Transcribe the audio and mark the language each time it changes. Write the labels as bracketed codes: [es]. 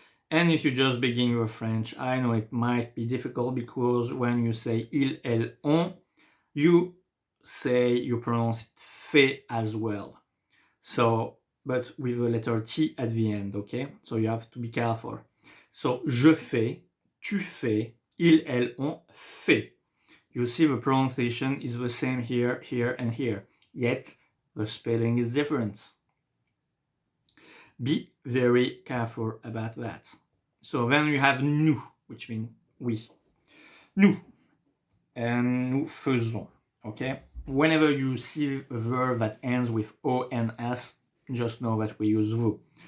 [en] And if you just begin your French, I know it might be difficult because when you say [fr] il, elle, on, [en] you pronounce it fait as well. So, but with the letter T at the end, okay? So you have to be careful. [fr] So, je fais, tu fais, il, elle, on fait. [en] You see the pronunciation is the same here, here, and here. Yet, the spelling is different. Be very careful about that. So then you have nous, which means we. Nous. And [fr] nous faisons. [en] Okay? Whenever you see a verb that ends with O and S, just know that we use vous.